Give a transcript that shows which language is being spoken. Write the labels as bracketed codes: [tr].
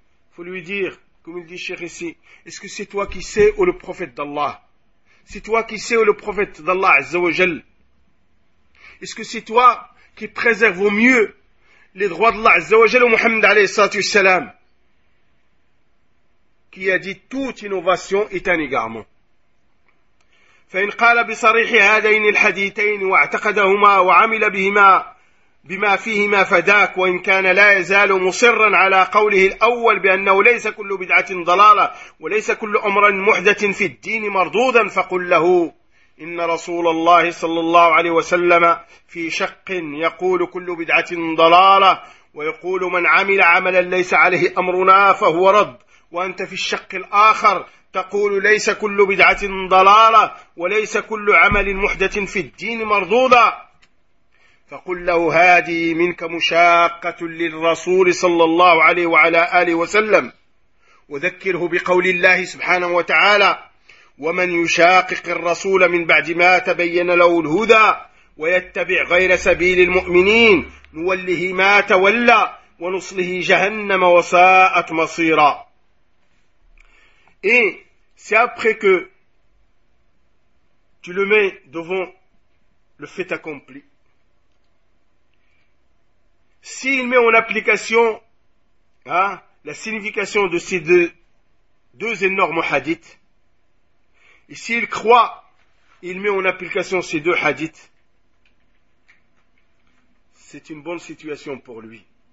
[fr] Il faut lui dire, comme il dit cher ici, est-ce que c'est toi qui sais ou le prophète d'Allah? C'est toi qui sais ou le prophète d'Allah azza wa jal? Est-ce que c'est toi qui préserve au mieux les droits d'Allah azza wa jal ou Mohammed alayhi sallam qui a dit toute innovation est un égarement? [ar] فإن قال بصريح هذين الحديثين واعتقدهما وعمل بهما بما فيهما فداك وإن كان لا يزال مصرا على قوله الأول بأنه ليس كل بدعة ضلالة وليس كل أمر محدث في الدين مردودا فقل له إن رسول الله صلى الله عليه وسلم في شق يقول كل بدعة ضلالة ويقول من عمل عملا ليس عليه أمرنا فهو رد وأنت في الشق الآخر تقول ليس كل بدعة ضلالة وليس كل عمل محدث في الدين مردودا فقل له هذه منك مشاقة للرسول صلى الله عليه وعلى آله وسلم وذكره بقول الله سبحانه وتعالى ومن يشاقق الرسول من بعد ما تبين له الهدى ويتبع غير سبيل المؤمنين نوله ما تولى ونصله جهنم وساءت مصيرا. [fr] Et c'est après que tu le mets devant le fait accompli. S'il met en application, hein, la signification de ces deux énormes hadiths, et s'il croit, il met en application ces deux hadiths, c'est une bonne situation pour lui.